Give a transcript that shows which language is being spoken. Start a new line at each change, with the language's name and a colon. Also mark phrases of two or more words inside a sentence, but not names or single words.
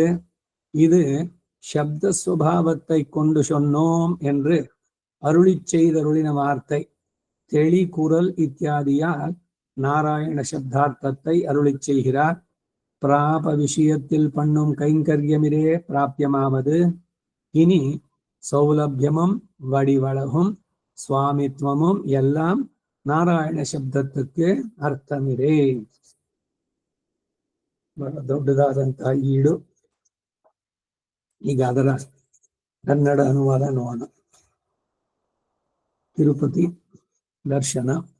Tamil: இது சப்த சுபாவத்தை கொண்டு சொன்னோம் என்று அருளி செய்தருளின வார்த்தை தெளி குரல் இத்தியாதியால் நாராயண சப்தார்த்தத்தை அருளி செய்கிறார். பிராப விஷயத்தில் பண்ணும் கைங்கரியமிரே பிராபியமாவது இனி சௌலபியமும் வடிவழகும் சுவாமித்வமும் எல்லாம்
Kannada: ನಾರಾಯಣ ಶಬ್ದಕ್ಕೆ ಅರ್ಥವಿದೆ. ಬಹಳ ದೊಡ್ಡದಾದಂತಹ ಈಡು. ಈಗ ಅದರ ಕನ್ನಡ ಅನುವಾದ ನೋಡೋಣ. ತಿರುಪತಿ ದರ್ಶನ.